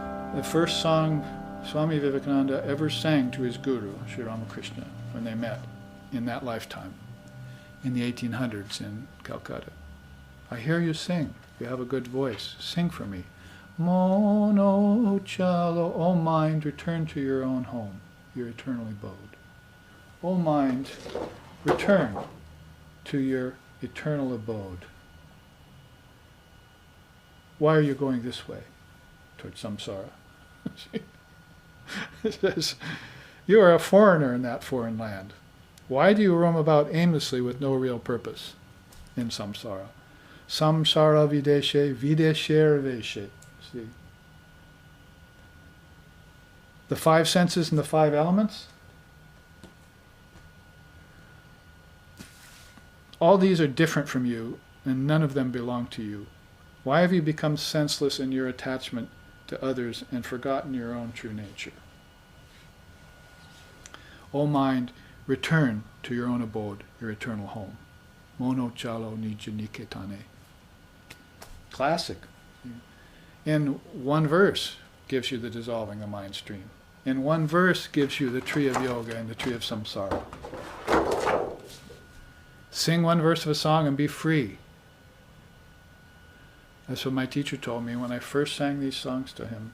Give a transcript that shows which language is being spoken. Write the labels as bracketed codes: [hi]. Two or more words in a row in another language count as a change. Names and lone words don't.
[en] The first song Swami Vivekananda ever sang to his guru, Sri Ramakrishna, when they met in that lifetime, in the 1800s in Calcutta. I hear you sing. You have a good voice. Sing for me. [bn] মন চলো, [en] O mind, return to your own home, your eternal abode. O mind, return to your eternal abode. Why are you going this way? Towards samsara. It says, you are a foreigner in that foreign land. Why do you roam about aimlessly with no real purpose in samsara? [bn] সংসার বিদেশে, বিদেশের বেশে. [en] See? The five senses and the five elements, all these are different from you, and none of them belong to you. Why have you become senseless in your attachment to others and forgotten your own true nature? O mind, return to your own abode, your eternal home. [bn] মন চলো নিজ নিকেতনে. [en] Classic. In one verse gives you the dissolving the mind stream. In one verse gives you the tree of yoga and the tree of samsara. Sing one verse of a song and be free. That's what my teacher told me when I first sang these songs to him.